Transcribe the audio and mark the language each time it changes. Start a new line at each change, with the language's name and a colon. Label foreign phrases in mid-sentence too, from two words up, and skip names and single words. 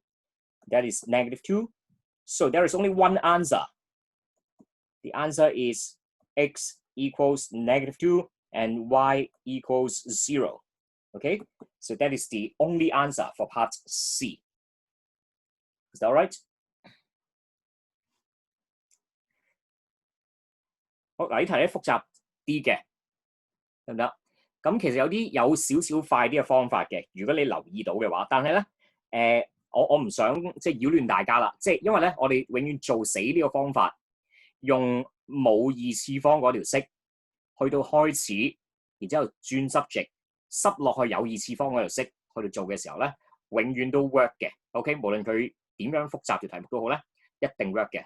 English: That is negative 2. So there is only one answer. The answer is x equals negative 2 and y equals 0. Okay, so that is the only answer for part C. Is that all right?
Cantonese: 好，嗱呢題咧複雜啲嘅，得唔得？咁其實有少少快啲嘅方法嘅，如果你留意到嘅話，但係咧我唔想即係擾亂大家啦，即係因為咧我哋永遠做死呢個方法，用冇二次方嗰條式去到開始，然之後轉 subject， 塞落去有二次方嗰條式去到做嘅時候咧，永遠都 work 嘅。OK， 無論佢點樣複雜條題目都好咧，一定 work 嘅。